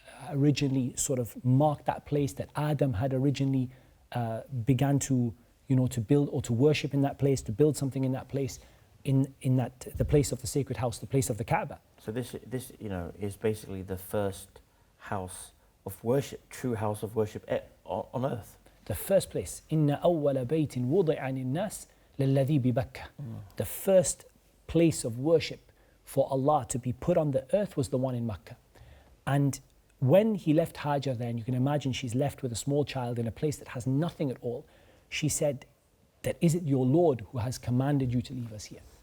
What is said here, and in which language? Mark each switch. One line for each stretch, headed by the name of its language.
English: originally sort of marked that place, that Adam had originally began to, to build or to worship in that place, to build something in that place, in that the place of the sacred house, the place of the Kaaba. So this is basically the first house of worship, true house of worship on earth. The first place,
Arabic: إن أول بيت وضع للناس للذي ببكة.
English: The first place of worship for Allah to be put on the earth was the one in Mecca. And when he left Hajar there, and you can imagine she's left with a small child in a place that has nothing at all, she said, that is it your Lord who has commanded you to leave us here?